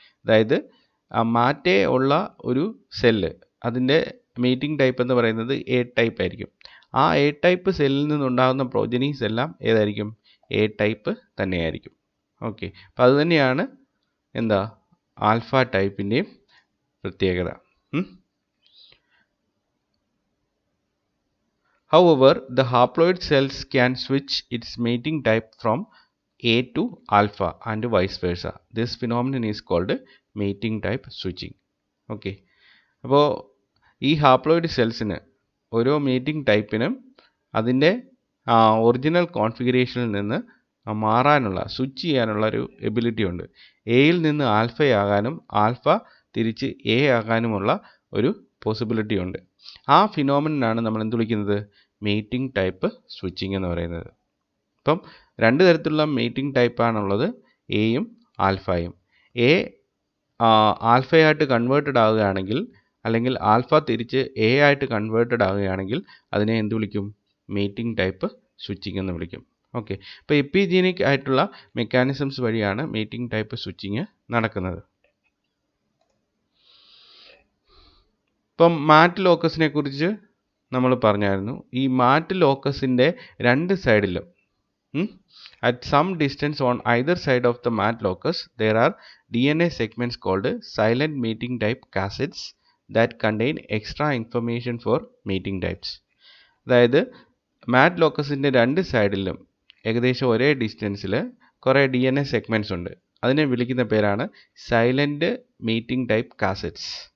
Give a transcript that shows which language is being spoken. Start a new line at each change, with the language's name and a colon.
Malayalam: അതായത് മാറ്റേ ഉള്ള ഒരു സെല്ല്, അതിൻ്റെ മീറ്റിംഗ് ടൈപ്പ് എന്ന് പറയുന്നത് എ ടൈപ്പ് ആയിരിക്കും. ആ എ ടൈപ്പ് സെല്ലിൽ നിന്നുണ്ടാകുന്ന പ്രോജനീസ് എല്ലാം ഏതായിരിക്കും, എ ടൈപ്പ് തന്നെയായിരിക്കും. ഓക്കെ, അപ്പോൾ അത് തന്നെയാണ് എന്താ ആൽഫ ടൈപ്പിൻ്റെയും പ്രത്യേകത.
English: However, the haploid cells can switch its mating type from A to alpha and vice versa. This phenomenon is called mating type switching.
Malayalam: Okay, അപ്പോൾ ഈ ഹാപ്ലോയിഡ് സെൽസിന് ഓരോ മീറ്റിംഗ് ടൈപ്പിനും അതിൻ്റെ ഒറിജിനൽ കോൺഫിഗറേഷനിൽ നിന്ന് മാറാനുള്ള, സ്വിച്ച് ചെയ്യാനുള്ള ഒരു എബിലിറ്റി ഉണ്ട്. എയിൽ നിന്ന് ആൽഫയാകാനും ആൽഫ തിരിച്ച് എ ആകാനുമുള്ള ഒരു പോസിബിലിറ്റി ഉണ്ട്. ആ ഫിനോമിനനാണ് നമ്മൾ എന്ത് വിളിക്കുന്നത്, മീറ്റിംഗ് ടൈപ്പ് സ്വിച്ചിങ് എന്ന് പറയുന്നത്. ഇപ്പം രണ്ട് തരത്തിലുള്ള മീറ്റിംഗ് ടൈപ്പാണുള്ളത്, എയും ആൽഫയും. എ ആൽഫയായിട്ട് കൺവേർട്ടഡ് ആവുകയാണെങ്കിൽ, അല്ലെങ്കിൽ ആൽഫ തിരിച്ച് എ ആയിട്ട് കൺവേർട്ടഡ് ആവുകയാണെങ്കിൽ അതിനെ എന്ത് വിളിക്കും, മീറ്റിംഗ് ടൈപ്പ് സ്വിച്ചിങ് എന്ന് വിളിക്കും. ഓക്കെ, ഇപ്പോൾ എപ്പിജീനിക് ആയിട്ടുള്ള മെക്കാനിസംസ് വഴിയാണ് മീറ്റിംഗ് ടൈപ്പ് സ്വിച്ചിങ് നടക്കുന്നത്. ഇപ്പം മാറ്റ് ലോക്കസിനെ കുറിച്ച് നമ്മൾ പറഞ്ഞായിരുന്നു. ഈ മാറ്റ് ലോക്കസിൻ്റെ രണ്ട് സൈഡിലും
English: at some distance on either side of the mat locus there are DNA segments called silent mating type cassettes that contain extra information for mating types.
Malayalam: അതായത് മാറ്റ് ലോക്കസിൻ്റെ രണ്ട് സൈഡിലും ഏകദേശം ഒരേ ഡിസ്റ്റൻസിൽ കുറേ DNA സെഗ്മെൻറ്റ്സ് ഉണ്ട്. അതിനെ വിളിക്കുന്ന പേരാണ് സൈലൻറ്റ് മീറ്റിംഗ് ടൈപ്പ് കാസറ്റ്സ്.